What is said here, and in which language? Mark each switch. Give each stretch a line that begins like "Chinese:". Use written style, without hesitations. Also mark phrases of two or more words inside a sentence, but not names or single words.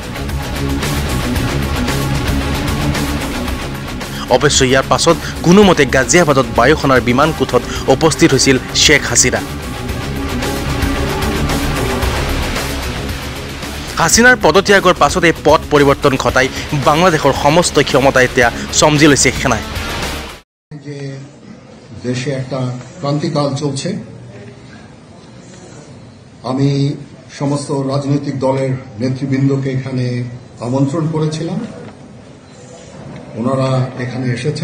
Assamese: অৱশ্য ইয়াৰ পাছত কোনোমতে গাজিয়াবাদত বায়ুসেনাৰ বিমান কোঠত উপস্থিত হৈছিল শেখ হাছিনা হাছিনাৰ পদত্যাগৰ পাছতে পথ পৰিৱৰ্তন ঘটাই বাংলাদেশৰ সমস্ত ক্ষমতা এতিয়া সমজি লৈছে সেনাই
Bangla: যে দেশে একটা ক্রান্তিকাল চলছে আমি সমস্ত রাজনৈতিক দলের নেতৃবৃন্দকে এখানে আমন্ত্রণ করেছিলাম ওনারা এখানে এসেছেন